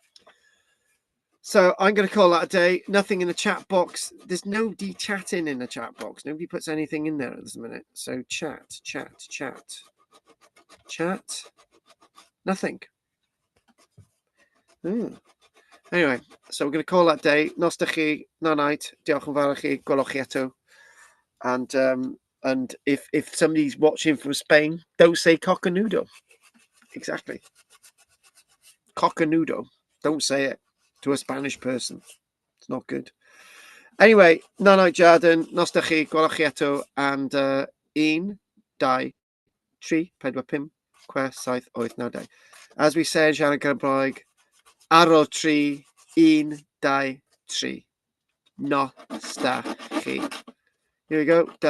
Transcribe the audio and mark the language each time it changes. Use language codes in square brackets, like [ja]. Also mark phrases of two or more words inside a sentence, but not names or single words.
[en] So I'm going to call that a day. Nothing in the chat box. There's no chatting in the chat box. Nobody puts anything in there at this minute. So chat. Nothing. Anyway, so we're going to call that day. [cy] Nos da chi, na night, diolch yn fawr chi, gwelwch chi eto. [en] And if somebody's watching from Spain, don't say cock-a-noodle. Exactly. Cock-a-noodle. Don't say it to a Spanish person. It's not good. Anyway, na night, [cy] Jarden, nos da chi, gwelwch chi eto, [en] and 1, 2, 3, 4, 5, 6, 7, 8, 9, 10. As we say in [cy] siarad Gymraeg, [en] aro 3, 1, 2, 3. [cy] Nos da chi. [en] Here we go.